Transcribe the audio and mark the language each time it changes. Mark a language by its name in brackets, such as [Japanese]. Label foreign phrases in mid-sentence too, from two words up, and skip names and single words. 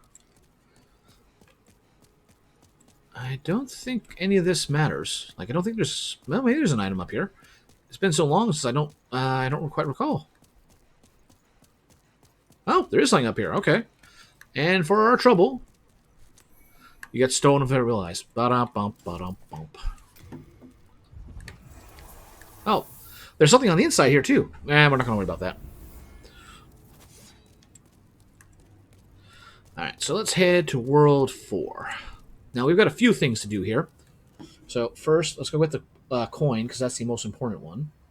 [English] I don't think any of this matters. Like, I don't think there's... Well, maybe there's an item up here. It's been so long since I don't quite recall. Oh, there is something up here. Okay. And for our trouble, you get Stone of Realize. Ba-dum-bump, ba-dum-bump. Oh, there's something on the inside here, too. We're not going to worry about that. Alright, so let's head to World 4. Now, we've got a few things to do here. So, first, let's go with the coin, because that's the most important one.